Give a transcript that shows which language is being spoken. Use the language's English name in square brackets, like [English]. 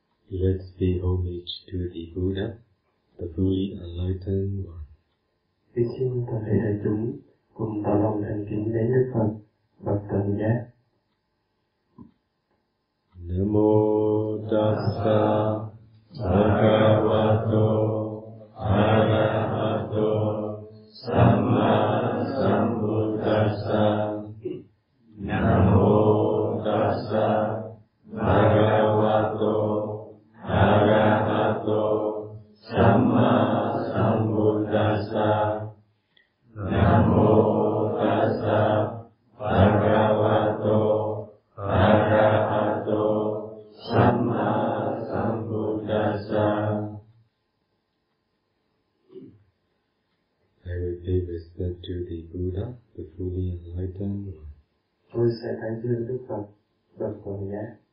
[English] Let the homage to the Buddha, the fully enlightened one. [Vietnamese] Kính xin toàn thể đại chúng cùng tỏ lòng thành kính đến Đức Phật, bậc tam giác. [Pali] Nam mô Tassa Bhagavato Arahato Sammasambuddhassa. Nam mô Tassa Bhagavato Arahato Sammasambuddhassa. Nam mô Tassa Bhagavato Arahato Sammasambuddhassa. [English] I will pay respect to the Buddha, the fully enlightened one. [Vietnamese] Tôi sẽ thành kính Đức Phật, bậc toàn giác.